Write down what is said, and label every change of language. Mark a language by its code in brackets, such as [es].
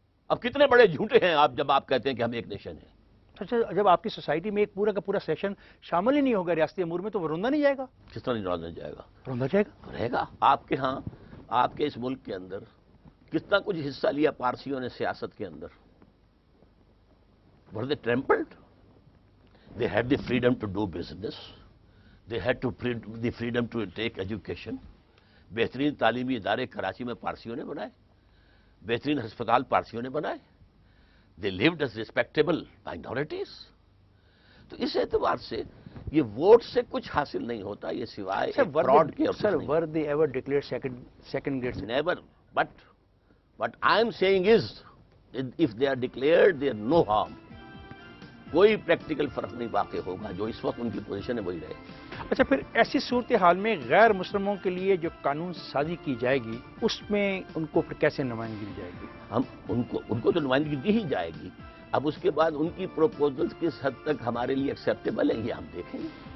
[ur] اب کتنے بڑے جھوٹے ہیں آپ جب آپ کہتے ہیں کہ ہم ایک نیشن ہیں. اچھا، جب آپ کی سوسائٹی میں ایک پورا کا پورا سیشن شامل ہی نہیں ہوگا ریاستی امور میں تو وہ روندا نہیں جائے گا؟ کس طرح نہیں جائے گا؟ روندا جائے گا. رہے گا. آپ کے ہاں، آپ کے اس ملک کے اندر کتنا کچھ حصہ لیا پارسیوں نے سیاست کے اندر. [en] were they trampled? They had the freedom to do business. They had the freedom to take education. [ur] بہترین تعلیمی ادارے کراچی میں پارسیوں نے بنائے، بہترین ہسپتال پارسیوں نے بنائے. [en] They lived as respectable minorities. [ur] تو اس اعتبار سے یہ ووٹ سے کچھ حاصل نہیں ہوتا، یہ سوائے فراڈ کے. [en] Sir were they ever declared second grade citizen? Never. But what I am saying is, if they are declared, there is no harm. [ur] کوئی پریکٹیکل فرق نہیں واقع ہوگا. جو اس وقت ان کی پوزیشن ہے وہی رہے. اچھا، پھر ایسی صورتحال میں غیر مسلموں کے لیے جو قانون سازی کی جائے گی اس میں ان کو پھر کیسے نمائندگی دی جائے گی؟ ہم ان کو تو نمائندگی دی ہی جائے گی. اب اس کے بعد ان کی پروپوزلز کس حد تک ہمارے لیے ایکسیپٹیبل ہیں یہ ہم دیکھیں گے.